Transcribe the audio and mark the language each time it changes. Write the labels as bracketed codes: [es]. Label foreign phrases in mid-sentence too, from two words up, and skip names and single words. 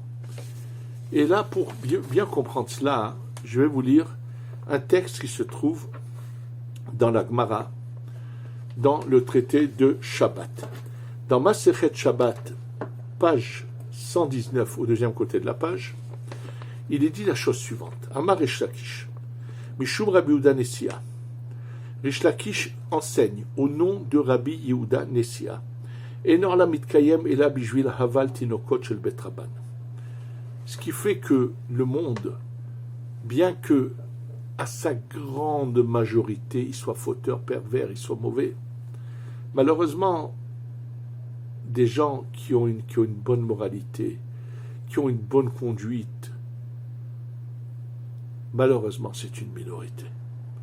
[fr] Et là, pour bien comprendre cela, je vais vous lire un texte qui se trouve dans la Gemara, dans le traité de Shabbat. Dans Masechet Shabbat, page 119, au deuxième côté de la page, il est dit la chose suivante. [he] אמר ריש לקיש, משום רבי יהודה נשיאה. [fr] Rish Lakish enseigne au nom de Rabbi Yehuda Nessia. [he] אין העולם מתקיים אלא בשביל הבל תינוקות של בית רבן. [fr] Ce qui fait que le monde, bien que à sa grande majorité, il soit fauteur, pervers, il soit mauvais, malheureusement, des gens qui ont une bonne moralité, qui ont une bonne conduite, malheureusement, c'est une minorité.